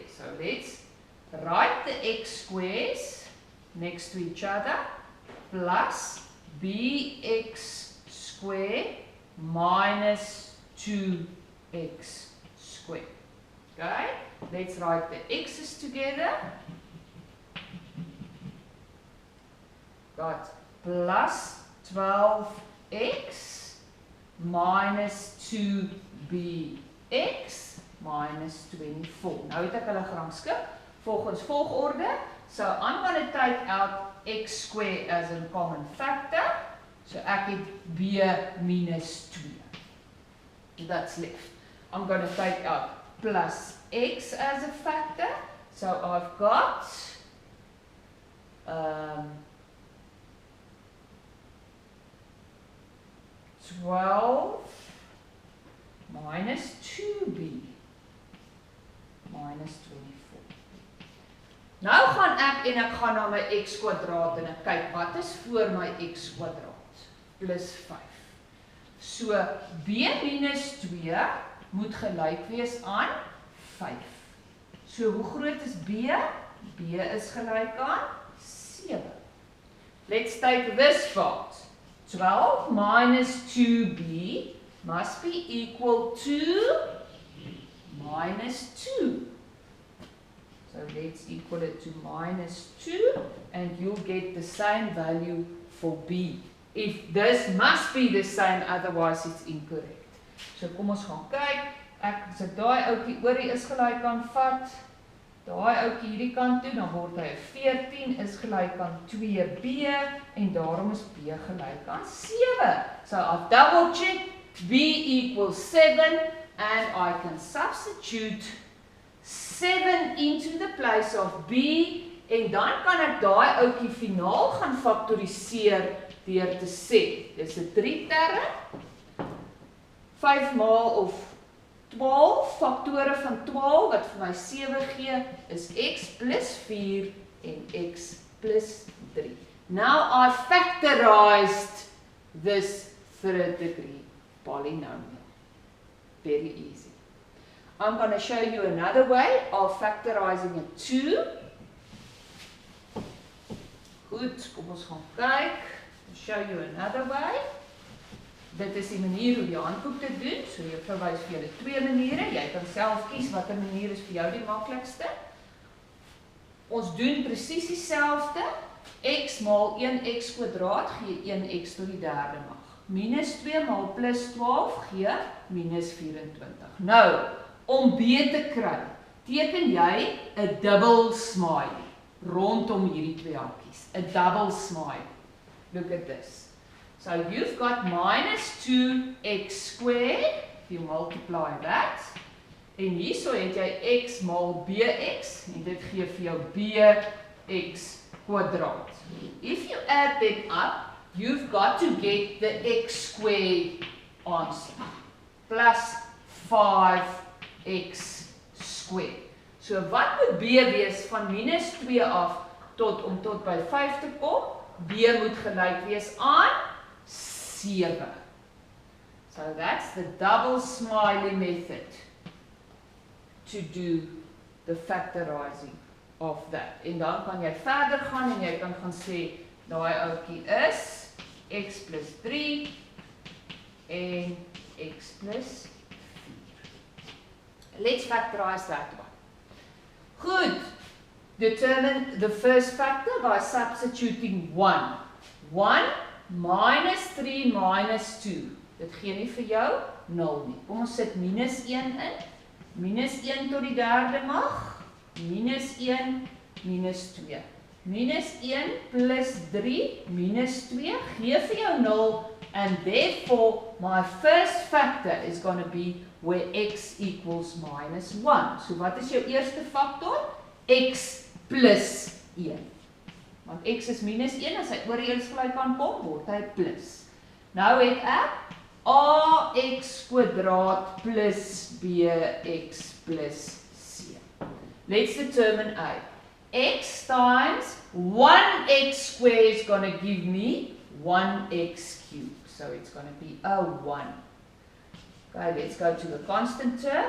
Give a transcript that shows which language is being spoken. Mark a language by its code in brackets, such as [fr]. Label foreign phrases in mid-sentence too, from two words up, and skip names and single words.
[en] So let's write the x squares next to each other plus bx squared minus 2 x squared. Okay, let's write the x's together. Got plus 12x minus 2bx minus 24. [af] Nou het ek hulle gerangskik volgens volgorde. [en] So I'm going to take out x squared as a common factor. [af] So ek het b minus 2. [en] That's left. I'm going to take out plus x as a factor. So I've got 12 minus 2b minus 24. [af] Nou gaan ek gaan na my x kwadraat en ek kyk wat is voor my x kwadraat. Plus 5. So b minus 2 moet gelyk wees aan 5. So hoe groot is b? B is gelyk aan 7. [en] Let's take this part. 12 minus 2b must be equal to minus 2. So let's equal it to minus 2 and you'll get the same value for b. If this must be the same, otherwise it's incorrect. [af] So kom ons gaan kyk. Ek sit daai ouetjie oorie is gelyk aan vat. Daai ouetjie hierdie kant toe, dan word hy 14 is gelyk aan 2b en daarom is b gelyk aan 7. [en] So I've double checked b equals 7 and I can substitute 7 into the place of b [af] en dan kan ek daai ouetjie finaal gaan faktoriseer deur te sê, dis 'n 3 term. 5 maal of 12 faktore van 12 wat vir my 7 gee is x plus 4 en x plus 3. [en] Now I factorized this third degree polynomial. Very easy. I'm going to show you another way of factorizing it too. [af] Goed, kom ons gaan kyk. [en] I'll show you another way. [af] Dit is die manier hoe jy handboek dit doen. So jy verwys vir julle 2 maniere. Jy kan self kies watter manier is vir jou die maklikste. Ons doen presies dieselfde. X maal 1x kwadraat gee 1x tot die derde mag. Minus 2 maal plus 12 gee minus 24. Nou, om b te kry, teken jy 'n dubbel smiley rondom hierdie twee hakies. [en] 'n Double smiley. Look at this. So you've got minus 2x squared, if you multiply that, [af] en hierso het jy x maal bx, en dit gee vir jou bx kwadraat. [en] If you add that up, you've got to get the x squared answer, plus 5x squared. [af] So wat moet b wees van minus 2 af om tot by 5 te kom? B moet gelyk wees aan 7. [en] So that's the double smiley method to do the factorizing of that. [af] En dan kan jy verder gaan en jy kan gaan sê, daai ouetjie is x plus 3 en x plus 4. [en] Let's factorize that one. Good. Determine the first factor by substituting 1. 1 minus 3 minus 2. [af] Dit gee nie vir jou 0 nie. Kom ons sit minus 1 in. Minus 1 tot die derde mag. Minus 1, minus 2. Minus 1 plus 3 minus 2 gee vir jou 0. [en] And therefore, my first factor is going to be where x equals minus 1. [af] So wat is jou eerste factor? X plus 1. Want x is minus 1, as hy oor die eens gelyk kan kom, word hy plus. Nou het ek ax kwadraat plus bx plus c. [en] Let's determine a. X times 1x squared is going to give me 1x cubed. So it's going to be a 1. Okay, let's go to the constant term.